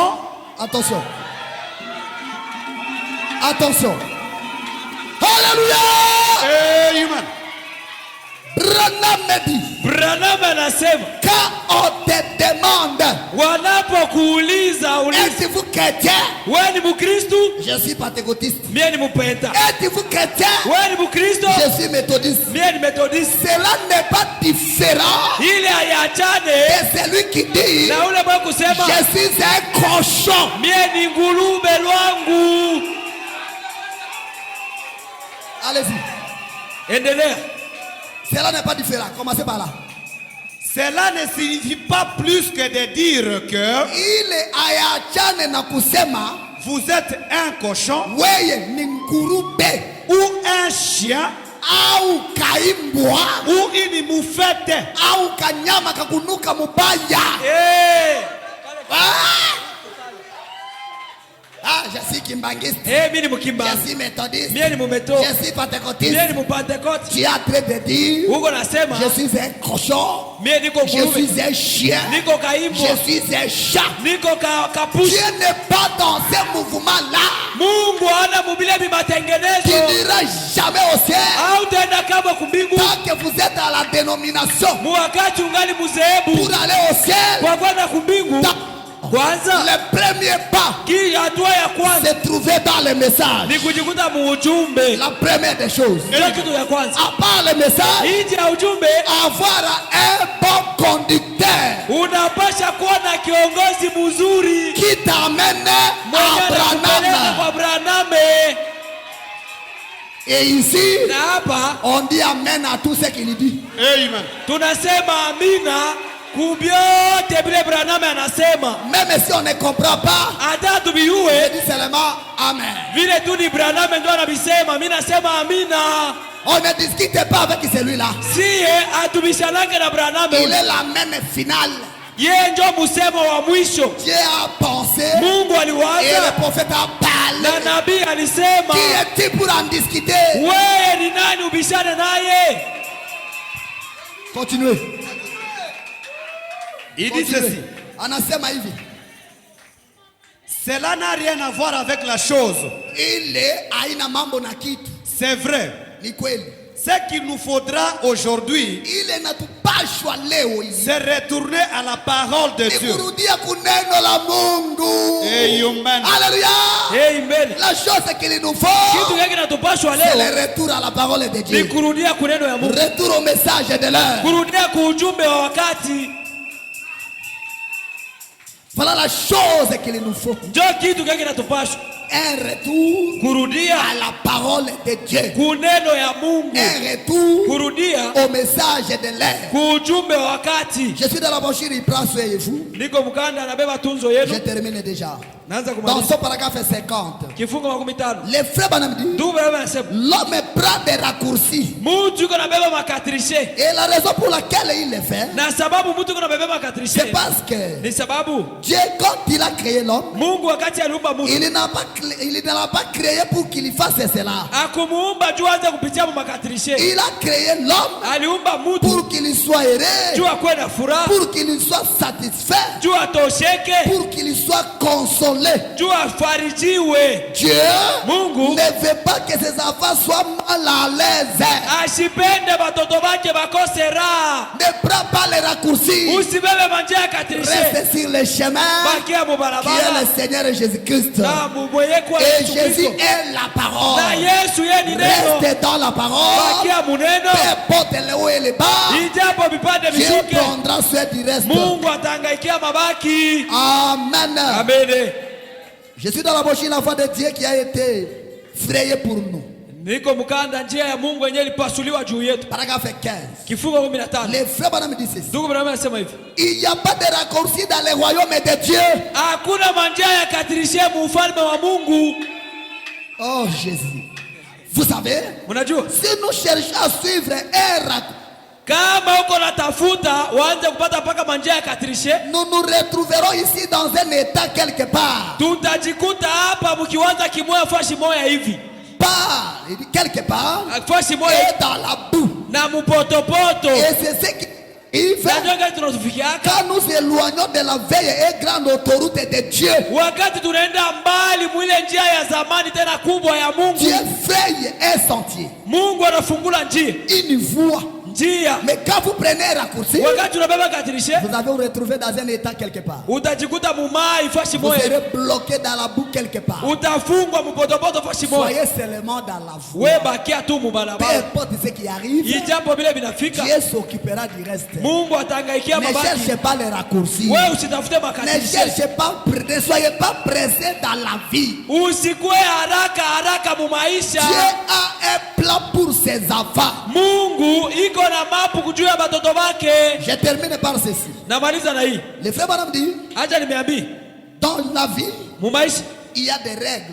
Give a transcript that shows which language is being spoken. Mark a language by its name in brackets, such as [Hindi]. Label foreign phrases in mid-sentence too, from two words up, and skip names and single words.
[French] Attention. Attention. Alléluia. Amen. Branham me dit. [Swahili] Branham anasema, [French] quand on te demande, [Swahili] wanapokuuliza [French] êtes-vous chrétien? [Swahili] Wewe ni Mkristo? [French] Je suis pentecôtiste. [Swahili] Mimi ni Mpenta. [French] Êtes-vous chrétien? [Swahili] Wewe ni Mkristo? [French] Je suis méthodiste. [Swahili] Mimi ni Methodiste. [French] Cela n'est pas différent [Swahili] Ile hayachane [French] et celui qui dit [Swahili] na ule mwenye kusema [French] je suis un cochon. [Swahili] Mimi ni ngulube lwangu. [French] Allez-y. [Swahili] Endelea. [French] Cela n'est pas différent. Commencez par là. Cela ne signifie pas plus que de dire que [Swahili] Ile hayachane na kusema [French] vous êtes un cochon [Swahili] weye ni ngurube [French] ou un chien [Swahili] au kaimbwa [French] ou une moufette [Swahili] au kanyama kakunuka mubaya. [French] Je suis kimbangiste. [Swahili] Mimi ni Mkimbangi. [French] Je suis méthodiste. [Swahili] Mimi ni Mumeto. [French] Je suis pentecôtiste. [Swahili] Mimi ni Mpentekoste. [French] Tu es en train de dire [Swahili] Uko nasema [French] je suis un cochon. [Swahili] mimi niko [French] Je [Swahili] ngulube. [French] suis un chien. [Swahili] Niko kaimbwa. [French] Je suis un chat. [Swahili] Niko kapushi. [French] Dieu n'est pas dans ce mouvement-là. [Swahili] Mungu hana mubile [French] Tu [Swahili] bimatengenezo. [French] n'iras jamais au ciel [Swahili] Au tenda kama kumbingu. [French] tant que vous êtes dans la dénomination. [Swahili] Muwakati ungali muzehebu. [French] Pour aller au ciel, [Swahili] Kwa kwenda kumbingu. Kwanza [French] le premier pas, [Swahili] ki hatua ya kwanza [French] c'est trouver dans le message. [Swahili] ni kujikuta muujumbe. [French] La première des choses. [Swahili] Ndio kitu ya kwanza. [French] À part le message, [Swahili] Nje ya ujumbe [French] avoir un bon conducteur [Swahili] unapasha kuwa na kiongozi mzuri [French] qui t'amène [Swahili] mwenye [French] à [Swahili] anakupeleka Branham. kwa Branham. [French] Et ici, [Swahili] Na hapa [French] on dit amen à tout ce qu'il dit. Amen. [Swahili] tunasema amina kubyote bile Branham anasema. [French] Même si on ne comprend pas, [Swahili] Hata [French] je [Swahili] tubiyue [French] dis seulement amen. [Swahili] vile tu ni Branham ndio anabisema, mimi nasema amina. [French] On ne discute pas avec celui-là. [Swahili] Siye atubishanake na Branham. [French] Il est l'amen final. [Swahili] Yeye ndio musemo wa mwisho. [French] Dieu a pensé [Swahili] Mungu [French] et [Swahili] aliwaza [French] le prophète a [Swahili] na [French] parlé. [Swahili] nabii alisema. [French] Qui est-il pour en discuter? [Swahili] Wewe ni nani ubishane naye? [French] Continuez. Il dit ceci. [Swahili] Anasema hivi. [French] Cela n'a rien à voir avec la chose. [Swahili] Ile haina mambo na kitu. [French] C'est vrai. [Swahili] Ni kweli. [French] Ce qu'il nous faudra aujourd'hui, [Swahili] Ile natupashwa leo hivi. [French] c'est retourner à la parole de [Swahili] Ni [French] Dieu. [Swahili] kurudia kuneno la Mungu. Amen. Alléluia. Amen. [French] La chose qu'il nous [Swahili] Kitu [French] faut, [Swahili] gani kinatupashwa [French] c'est [Swahili] leo? [French] le retour à la parole de [Swahili] Ni [French] Dieu. [Swahili] kurudia kuneno ya Mungu. [French] Retour au message de l'heure. [Swahili] Kurudia kuujumbe wa wakati. [French] Voilà la chose qu'il nous faut. [Swahili] Ndio kitu gani kinatupashwa? [French] Un retour [Swahili] Kurudia [French] à la parole de Dieu. [Swahili] kuneno ya Mungu. [French] Un retour [Swahili] Kurudia [French] au message de l'heure. [Swahili] kuujumbe wa wakati. [French] Je suis dans la brochure, il prend soin de vous. [Swahili] Niko mkanda anabeba tunzo yenu. [French] Je termine déjà. [Swahili] Naanza [French] Dans [Swahili] kumaliza. [French] ce paragraphe 50, [Swahili] Kifungo 15. [French] les frères Branham disent, [Swahili] Ndugu Branham anasema [French] l'homme prend des raccourcis. [Swahili] mtu yuko nabeba makatrishe. [French] Et la raison pour laquelle il le fait, [Swahili] Na sababu mtu yuko nabeba makatrishe. [French] c'est parce que [Swahili] Ni sababu [French] Dieu, quand il a créé l'homme, [Swahili] Mungu wakati aliumba mtu [French] il ne l'a pas créé pour qu'il fasse cela. [Swahili] akumuumba juu aanze kupitia makatrishe. [French] Il a créé l'homme [Swahili] Aliumba mtu [French] pour qu'il soit heureux, [Swahili] juu akuwe na furaha, [French] pour qu'il soit satisfait, [Swahili] juu atosheke, [French] pour qu'il soit consolé. [Swahili] juu afarijiwe. [French] Dieu [Swahili] Mungu [French] ne veut pas que ses enfants soient mal à l'aise. [Swahili] ashipende batoto bake bakose raha. [French] Ne prends pas les raccourcis. [Swahili] Usibebe manjia ya katrishe. [French] Reste sur le chemin [Swahili] Bakia [French] qui est [Swahili] mubarabara. [French] le Seigneur Jésus-Christ. [Swahili] Na mubweye kwa [French] Et [Swahili] Yesu [French] Jésus [Swahili] Kristo. [French] est la [Swahili] Na [French] parole. [Swahili] Yesu yeye ni neno. [French] Reste dans la parole. [Swahili] Bakia muneno. [French] Peu importe le haut et le bas. [Swahili] Ijapo vipande [French] Dieu [Swahili] vishuke, [French] prendra soin du reste. [Swahili] Mungu atangaikia mabaki. Amen. Amen. [French] Je suis dans la brochure la foi de Dieu qui a été frayée pour nous. [Swahili] Niko mkanda njia ya Mungu yenyewe ilipasuliwa juu yetu. [French] Paragraphe 15. [Swahili] Kifungo 15. [French] Les frères Branham disent ceci. [Swahili] Ndugu Branham anasema hivi. [French] Il n'y a pas de raccourci dans le royaume de Dieu. [Swahili] Hakuna manjia ya katrishe mu ufalme wa Mungu. [French] Oh Jésus. Vous savez, [Swahili] Mnajua? [French] si nous cherchons à suivre un raccourci, [Swahili] Kama uko natafuta waanze kupata paka manjia ya katrishe, [French] nous nous retrouverons ici dans un état quelque part. [Swahili] tutajikuta hapa mkiwaza kimoya fashi moya hivi. [French] Pas, il dit quelque part, [Swahili] Fashi moya [French] et dans la boue. [Swahili] na mupotopoto. [French] Et c'est ce qu'il fait [Swahili] Najua gani tunatufikiaka? [French] quand nous éloignons de la veille et grande autoroute de Dieu. [Swahili] Wakati tunaenda mbali mwile njia ya zamani tena kubwa ya Mungu. [French] Dieu fraye un sentier, [Swahili] Mungu anafungula njia. [French] une voie [Swahili] njia. [French] Mais quand vous prenez un raccourci, [Swahili] wakati unabeba katirishe, [French] vous allez vous retrouver dans un état quelque part. [Swahili] utajikuta mumai fashi moja. [French] Vous serez bloqué dans la boue quelque part. [Swahili] Utafungwa mupotopoto fashi moja. [French] Soyez seulement dans la voie. [Swahili] Wewe bakia tu mubarabara. [French] Peu importe ce qui arrive, [Swahili] ijapo vile vinafika, [French] Dieu s'occupera du reste. [Swahili] Mungu atangaikia mabaki. [French] Ne cherchez pas les raccourcis. [Swahili] Wewe usitafute makatirishe. [French] Ne cherchez pas, ne soyez pas pressés dans la vie. [Swahili] Usikue haraka mu maisha. [French] Dieu a un plan pour ses enfants. [Swahili] Mungu iko na mapu kujua batoto wake. [French] Je termine par ceci. [Swahili] Namaliza na hii. [French] Le frère Branham dit, [Swahili] acha nimeambia, [French] dans la vie, [Swahili] mu maisha [French] il y a des règles.